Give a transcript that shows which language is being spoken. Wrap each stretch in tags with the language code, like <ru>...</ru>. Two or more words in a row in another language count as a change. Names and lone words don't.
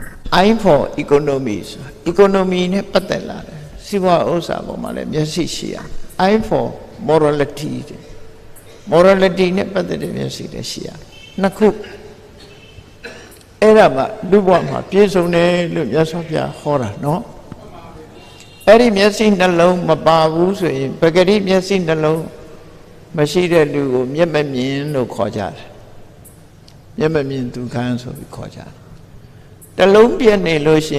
<en>I for economy</en> <my>ဆိုတာ economy နဲ့ပတ်သက်လာတယ်စီးပွားဥစ္စာပေါ်မှာလည်းမျက်စိရှိရ</my> <en>I for morality morality</en> <my>နဲ့ပတ်သက်တဲ့မျက်စိလည်းရှိရနှစ်ခုအဲ့ဒါမှလူ့ဘဝမှာပြည့်စုံတယ်လို့မြတ်စွာဘုရားဟောတာနော်အဲ့ဒီမျက်စိနှ လုံးမပါဘူးဆိုရင်ပဂတိမျက်စိနှလုံးမရှိတဲ့လူကိုမျက်မမြင်လို့ခေါ်ကြတယ်မျက်မမြင်သူခန်းဆိုပြီးခေါ်ကြတယ်တလုံးပြည့်နေလို့ရှိရင်</my>